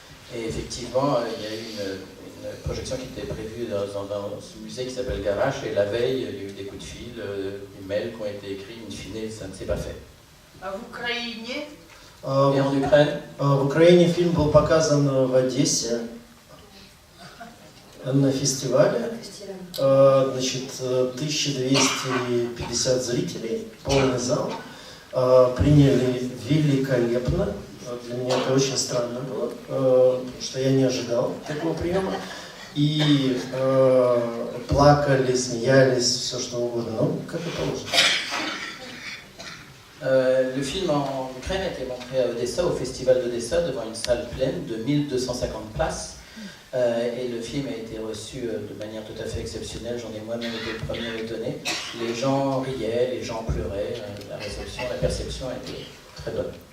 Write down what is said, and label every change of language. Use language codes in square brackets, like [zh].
[fr] Et effectivement, il y a eu une projection qui était prévue dans ce musée qui s'appelle Garage, et la veille, il y a eu des coups de fil, des mails qui ont été écrits, in fine, ça ne s'est pas fait. [ru] А в Украине? [fr] Et en Ukraine? [ru] В Украине фильм был показан в Одессе на фестивале. Значит, 1250 зрителей, полный зал. Приняли великолепно. Для меня это очень странно было, что я не ожидал такого приема. И плакали, смеялись, все что угодно, ну, как и положено. [fr] Le film en Ukraine a été montré à Odessa, au festival d'Odessa, devant une salle pleine de 1250 places. Et le film a été reçu de manière tout à fait exceptionnelle, j'en ai moi-même été le premier étonné. Les gens riaient, les gens pleuraient, la perception a été très bonne.